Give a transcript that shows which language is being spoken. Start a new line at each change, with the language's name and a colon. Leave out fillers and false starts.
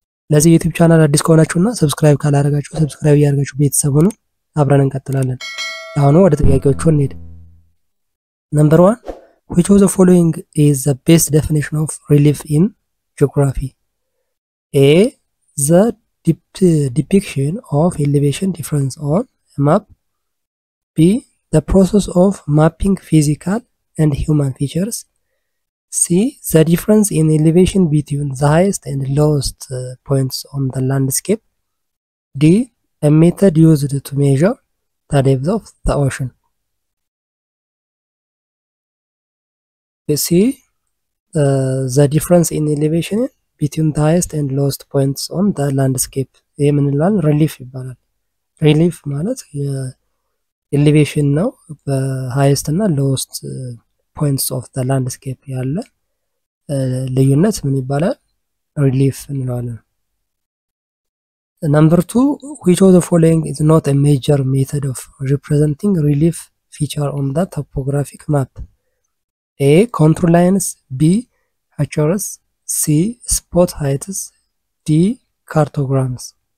Amharic: ለዚህ ዩቲዩብ ቻናል አዲስ ከሆናችሁና ሰብስክራይብ ካላደረጋችሁ ሰብስክራይብ ያድርጋችሁ ቤተሰብ ሁኑ። አብረን እንቀጥላለን። አሁን ወደ ጥያቄዎቹ እንሂድ። ነምበር 1
English: Which of the following is the best definition of relief in geography? A. The depiction of elevation difference on a map. B. The process of mapping physical and human features. C. The difference in elevation between the highest and lowest points on the landscape. D. A method used to measure the depth of the ocean. See the difference in elevation between the highest and lowest points on the landscape.
Amharic: ይሄ ምን ይላል? ሪሊፍ ይባላል። ሪሊፍ ማለት የኤሌቬሽን ነው። በሃይስት እና ሎወስት ፖይንትስ ኦፍ
English: the landscape
Amharic: ያለ ልዩነት ምን ይባላል? ሪሊፍ እንለዋለን።
English: Number 2 which of the following is not a major method of representing relief feature on the topographic map? A. Contour lines. B. Features. C. Spot heights. D. Cartograms.